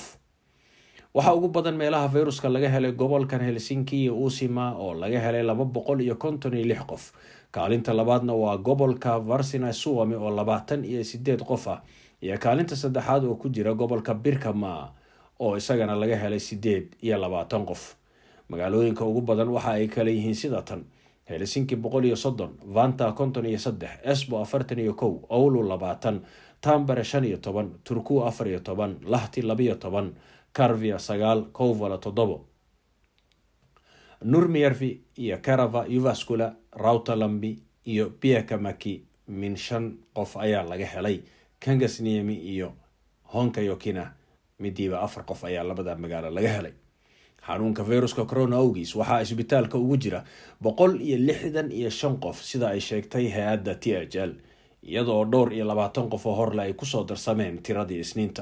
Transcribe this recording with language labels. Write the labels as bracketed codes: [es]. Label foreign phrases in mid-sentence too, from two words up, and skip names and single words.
[so] Waxa ugu badan meelaha viruska laga helay gobolkan Helsinki iyo Uusimaa oo laga helay 256 qof. Kaalinta labaadna waa gobolka Varsinais-Suomi oo 28 qof ah iyo kaalinta saddexaad oo ku jira gobolka Pirkanmaa oo isagana laga helay 28 qof. Magaalooyinka ugu badan waxa ay kala yihiin sida tan: Helsinki 130, Vantaa 53, Espoo 41, Oulu 20, Tampere 15, Turku 14, Lahti 12, Karvia 9, Kouvola 7. Nurmijärvi ja Kerava, Jyväskylä, Rautalampi iyo Pieksämäki min 5 qof ayaa laga helay. Kangasniemi iyo Honkajokina midiiba 4 qof ayaa labada magaalo laga helay. xanuunka viruska corona awgiis waxaa isbitaalka ugu jira 165 qof sida ay sheegtay hay'adda THL iyadoo dhowr iyo 20 qof oo horle ay ku soo darsameen tiradii Isniinta.